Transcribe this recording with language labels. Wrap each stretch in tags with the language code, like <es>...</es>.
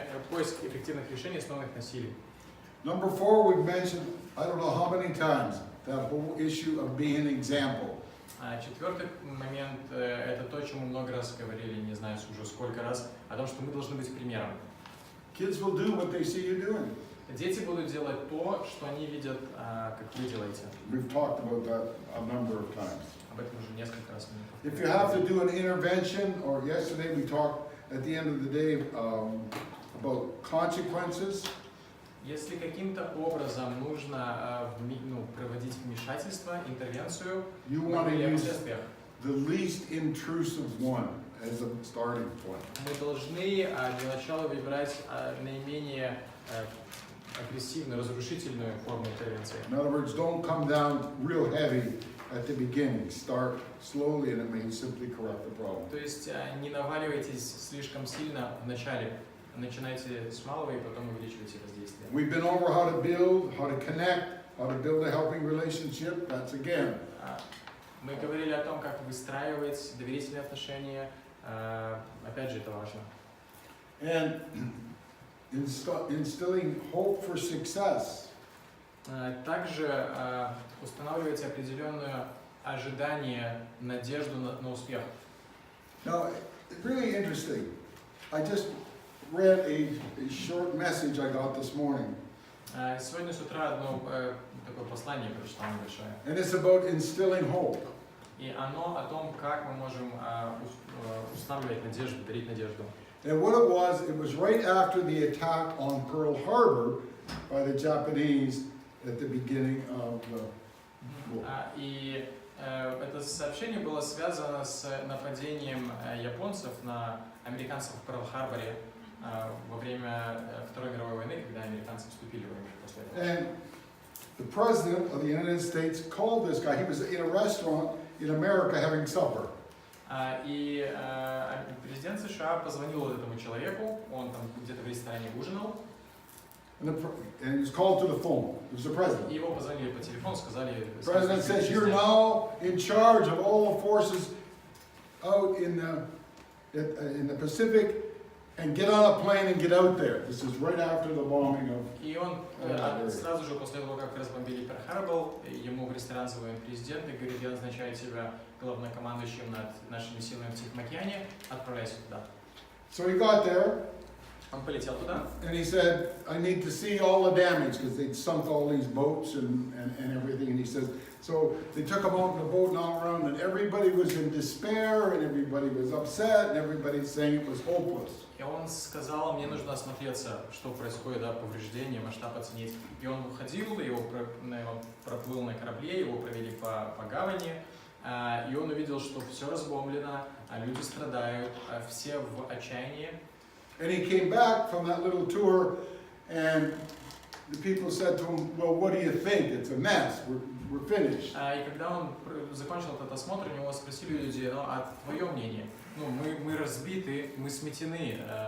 <ru>Поиск эффективных решений, основанных на силе.</ru> <en>Number 4, we've mentioned, I don't know how many times, that whole issue of being an example.</en> <ru>Четвертый момент – это то, о чем мы много раз говорили, не знаю уже сколько раз, о том, что мы должны быть примером.</ru> <en>Kids will do what they see you doing.</en> <ru>Дети будут делать то, что они видят, как вы делаете.</ru> <en>We've talked about that a number of times.</en> <ru>Об этом уже несколько раз мы</ru> <en>If you have to do an intervention, or yesterday we talked at the end of the day about consequences,</en> <ru>Если каким-то образом нужно проводить вмешательство, интервенцию,</ru> <en>you</en> <ru>мы</ru> <en>want to</en> <ru>говорили о</ru> <en>use</en> <ru>последствиях.</ru> <en>the least intrusive one as a starting point.</en> <ru>Мы должны для начала выбирать наименее агрессивную, разрушительную форму интервенции.</ru> <en>In other words, don't come down real heavy at the beginning. Start slowly and it may simply correct the problem.</en> <ru>То есть не наваливайтесь слишком сильно в начале. Начинайте с малого и потом увеличивайте воздействие.</ru> <en>We've been over how to build, how to connect, how to build a helping relationship. That's again.</en> <ru>Мы говорили о том, как выстраивать доверительные отношения. Опять же, это важно.</ru> <en>And instilling hope for success.</en> <ru>Также устанавливайте определенное ожидание, надежду на успех.</ru> <en>Now, it's really interesting. I just read a short message I got this morning.</en> <ru>Сегодня с утра одно такое послание прочитал небольшое.</ru> <en>And it's about instilling hope.</en> <ru>И оно о том, как мы можем устанавливать надежду, дарить надежду.</ru> <en>And what it was right after the attack on Pearl Harbor by the Japanese at the beginning of the war.</en> <ru>И это сообщение было связано с нападением японцев на американцев в Перл-Харборе во время Второй мировой войны, когда американцы вступили в войну после этого.</ru> <en>And the president of the United States called this guy. He was in a restaurant in America having supper.</en> <ru>И президент США позвонил этому человеку, он там где-то в ресторане ужинал.</ru> <en>And he was called to the phone. It was the president.</en> <ru>И его позвонили по телефону, сказали...</ru> <en>The president says, you're now in charge of all the forces out in the Pacific, and get on a plane and get out there. This is right after the bombing of...</en> <ru>И он сразу же после того, как разбомбили Перл-Харбор, ему в ресторан звонит президент и говорит, я назначаю тебя главнокомандующим над нашими силами в Тихом океане, отправляйся туда.</ru> <en>So he got there,</en> <ru>Он полетел туда,</ru> <en>and he said, I need to see all the damage, because they'd sunk all these boats and everything. And he says, so they took him out in the boat and all around, and everybody was in despair, and everybody was upset, and everybody's saying it was hopeless.</en> <ru>и он сказал, мне нужно осмотреться, что происходит, да, повреждения, масштаб оценить. И он выходил, его проплыл на корабле, его провели по гавани, и он увидел, что все разбомблено, люди страдают, все в отчаянии.</ru> <en>And he came back from that little tour, and the people said to him, well, what do you think? It's a mess. We're finished.</en> <ru>И когда он закончил этот осмотр, у него спросили люди, ну, а твое мнение? Ну, мы разбиты, мы сметены.</ru>